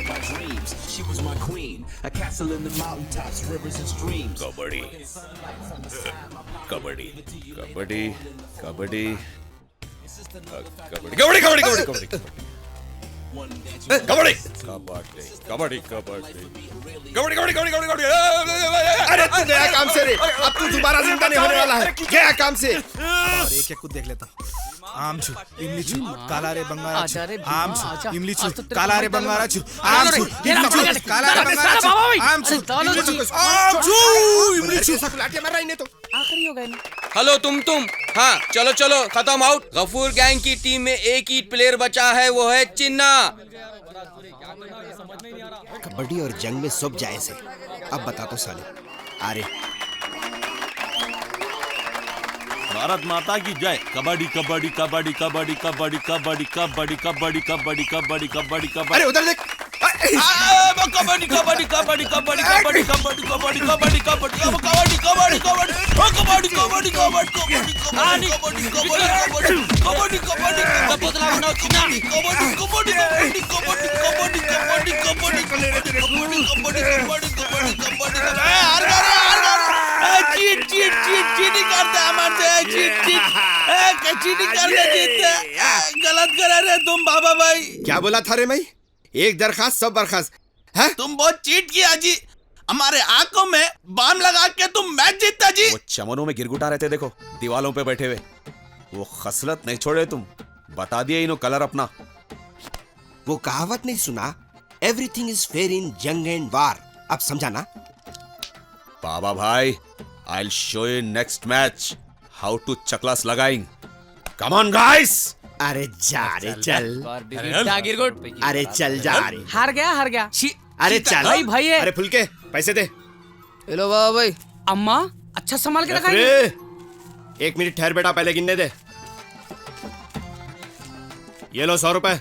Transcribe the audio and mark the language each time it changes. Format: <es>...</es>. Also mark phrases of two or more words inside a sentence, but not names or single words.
<hi>कबड्डी कबड्डी कबड्डी कबड्डी कबड्डी कबड्डी कबड्डी कबड्डी कबड्डी कबड्डी कबड्डी कबड्डी कबड्डी। अरे तू गया काम से रे, अब तू दोबारा जिंदा नहीं होने वाला है। गया काम से। और एक कुछ देख लेता हूँ। आम छु, इमली छु, काला रे बंगारा छु, आम छु, इमली छु, काला रे बंगारा छु, आम छु, इमली छु, काला रे बंगारा छु, आम छु, इमली छु, आम छु, इमली छु। सब लाठी मार रहा इन्हें तो। आखिरी हो गए। हेलो तुम हाँ चलो चलो खत्म आउट। गफूर गैंग की टीम में एक ही प्लेयर बचा है, वो है चिन्ना। कबड्डी और जंग में सब जायज है। अब बता तो साले। अरे भारत माता की जय। कबड्डी कबड्डी कबड्डी कबड्डी कबड्डी कबड्डी कबड्डी कबड्डी कबड्डी कबड्डी कबड्डी कबड्डी। अरे उधर देख। कबड्डी कबड्डी कबड्डी कबड्डी कबड्डी कबड्डी कबड्डी कबड्डी कबड्डी कबड्डी कबड्डी कबड्डी कबड्डी कबड्डी कबड्डी कबड्डी चीटिंग करते हमारे चीटिंग करते जीतते। गलत करा रहे तुम बाबा भाई। क्या बोला था रे भाई? एक दरखास्त सब बर्खास्त है। तुम बहुत चीट किया जी। हमारे आंखों में बाम लगा के तुम मैच जीता जी। वो चमनों में गिरगुटा रहते देखो, दीवालों पे बैठे हुए। वो खसलत नहीं छोड़े तुम। बता दिए इन्हों कलर अपना। वो कहावत नहीं सुना,</hi> <en>everything is fair in jang and war.</en> <hi>अब समझा ना बाबा भाई?</hi> <en>I'll show you next match how to</en> <hi>चकलास लगाएंग।</hi> <en>Come on guys!</en> <hi>अरे जा रे चल। गिरगुट। अरे चल जा रे। हार गया अरे चल भाई है। अरे फुलके पैसे दे। हेलो बाबा भाई। अम्मा अच्छा संभाल के रखा। 1 मिनट ठहर बेटा, पहले गिनने दे। ये लो 100 रुपए।</hi>